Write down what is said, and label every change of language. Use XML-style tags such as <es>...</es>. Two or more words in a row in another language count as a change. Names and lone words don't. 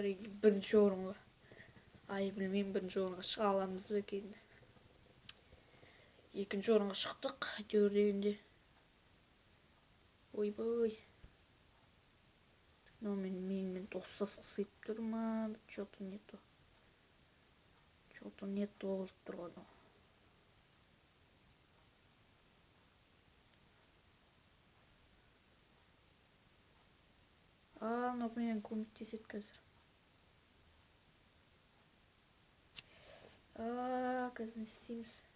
<kk>1-ші орынға. Ай, білмеймін 1-ші орынға шыға аламыз ба екен. 2-ші орынға шықтық. Әйтеуір дегенде. Ой-бой. Менімен достасқа сыйып тұр ма?</kk> <ru>Что-то не то. Что-то не то</ru> <kk>болып тұрған. Мынау менен көмектеседі қазір. Қазір не істейміз?</kk>